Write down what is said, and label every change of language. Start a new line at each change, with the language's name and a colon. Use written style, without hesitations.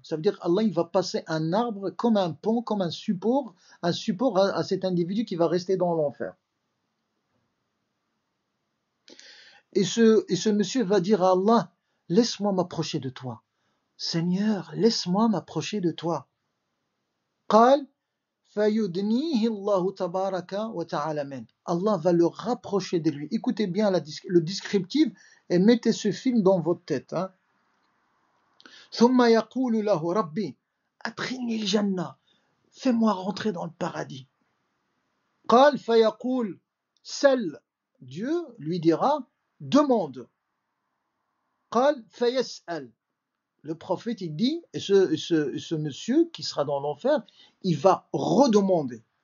French: Ça veut dire Allah, il va passer un arbre comme un pont, comme un support à cet individu qui va rester dans l'enfer. Et ce monsieur va dire à Allah, laisse-moi m'approcher de toi. Seigneur, laisse-moi m'approcher de toi.
Arabic: قال فيدنيه الله تبارك وتعالى منه.
French: Allah va le rapprocher de lui. Écoutez bien le descriptif et mettez ce film dans votre tête. Hein.
Arabic: ثم يقول له ربي أدخلني الجنة.
French: Fais-moi rentrer dans le paradis.
Arabic: قال فيقول سل.
French: Dieu lui dira demande.
Arabic: قال فيسأل.
French: Le prophète il dit, et ce monsieur qui sera dans l'enfer, il va redemander.